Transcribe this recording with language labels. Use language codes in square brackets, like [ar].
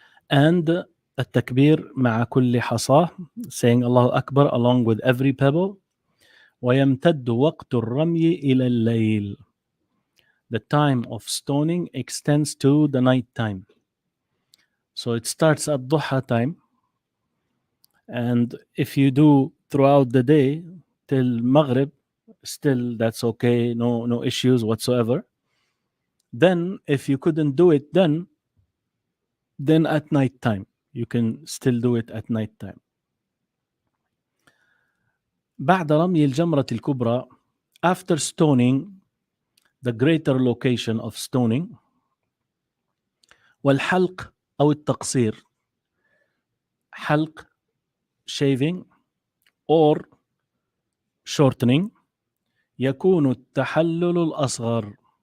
[en] And [ar] التكبير مع كل حصاه, [en] saying Allahu Akbar along with every pebble. [ar] ويمتد وقت الرمي إلى الليل. [en] The time of stoning extends to the night time. So it starts at duha time, and if you do throughout the day till Maghrib, still that's okay, no issues whatsoever. Then if you couldn't do it then at night time, you can still do it at night time. [ar] بعد رمي الجمرة الكبرى, [en] after stoning, the greater location of stoning, [ar] والحلق أو التقصير, حلق, [en] shaving, or shortening, [ar] يكون التحلل الأصغر.